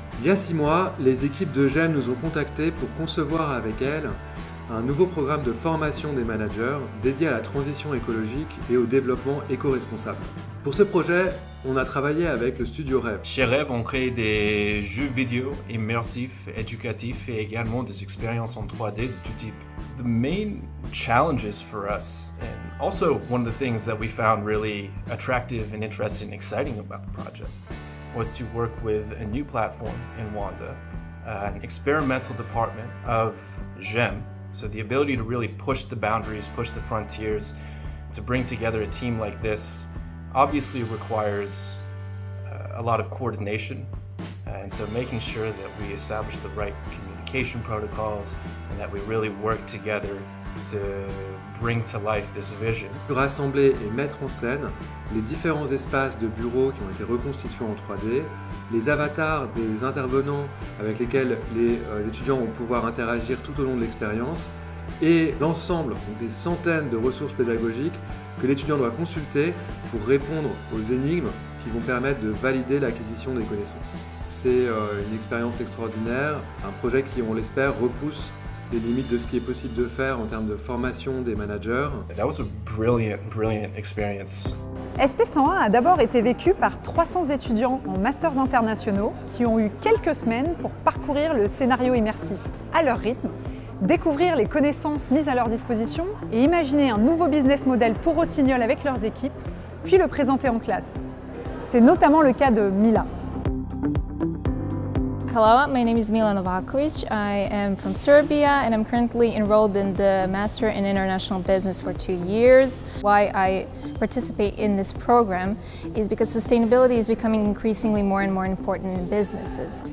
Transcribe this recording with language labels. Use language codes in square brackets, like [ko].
[fr] Il y a 6 mois, les équipes de GEM nous ont contactés pour concevoir avec elles un nouveau programme de formation des managers dédié à la transition écologique et au développement éco-responsable. Pour ce projet, on a travaillé avec le studio Rêve. Chez Rêve, on crée des jeux vidéo immersifs, éducatifs et également des expériences en 3D de tout type. [en] The main challenges for us, and also one of the things that we found really attractive and interesting and exciting about the project, was to work with a new platform in Wanda, an experimental department of GEM. So the ability to really push the boundaries, push the frontiers, to bring together a team like this obviously requires a lot of coordination. And so making sure that we establish the right communication protocols and that we really work together to bring to life this vision. [fr] Rassembler et mettre en scène les différents espaces de bureaux qui ont été reconstitués en 3D, les avatars des intervenants avec lesquels les étudiants vont pouvoir interagir tout au long de l'expérience et l'ensemble des centaines de ressources pédagogiques que l'étudiant doit consulter pour répondre aux énigmes qui vont permettre de valider l'acquisition des connaissances. C'est une expérience extraordinaire, un projet qui, on l'espère, repousse les limites de ce qui est possible de faire en termes de formation des managers. [en] That was a brilliant experience. [fr] ST101 a d'abord été vécu par 300 étudiants en masters internationaux qui ont eu quelques semaines pour parcourir le scénario immersif à leur rythme, découvrir les connaissances mises à leur disposition et imaginer un nouveau business model pour Rossignol avec leurs équipes, puis le présenter en classe. C'est notamment le cas de Mila. [en] Hello, my name is Mila Novakovic. I am from Serbia and I'm currently enrolled in the Master in International Business for 2 years. Why I participate in this program is because sustainability is becoming increasingly more and more important in businesses.